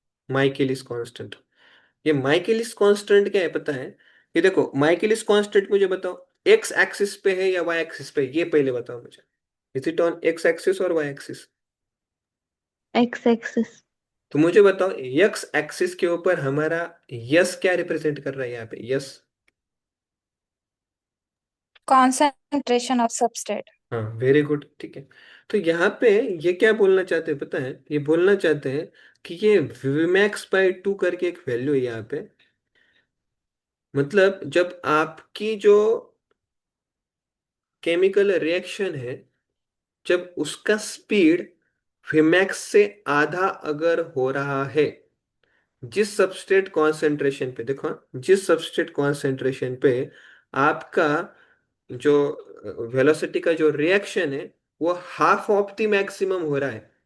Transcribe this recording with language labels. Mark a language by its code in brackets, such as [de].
[hi] माइकेलिस constant. ये माइकेलिस constant क्या है पता है, ये देखो माइकेलिस कांस्टेंट मुझे बताओ एक्स एक्सिस पे है या वाई एक्सिस पे है? ये पहले बताओ मुझे. [en] Is it on X axis और Y axis? X axis. [hi] तो मुझे बताओ एक्स एक्सिस के ऊपर हमारा यस क्या रिप्रेजेंट कर रहा है यहाँ पे, यस. [en] concentration of substrate. [hi] हाँ, वेरी गुड, ठीक है। तो यहाँ पे ये क्या बोलना चाहते हैं पता है? ये बोलना चाहते हैं कि ये Vmax/2 करके एक वैल्यू है यहाँ पे। मतलब जब आपकी जो केमिकल रिएक्शन है, जब उसका स्पीड Vmax से आधा अगर हो रहा है, जिस सबस्ट्रेट कॉन्सेंट्रेशन पे, देखो हाँ, जिस सबस्ट्रेट कॉन्सेंट्रेशन पे आपका जो वेलोसिटी का जो रिएक्शन है वो [en] half of the maximum [hi] हो रहा है।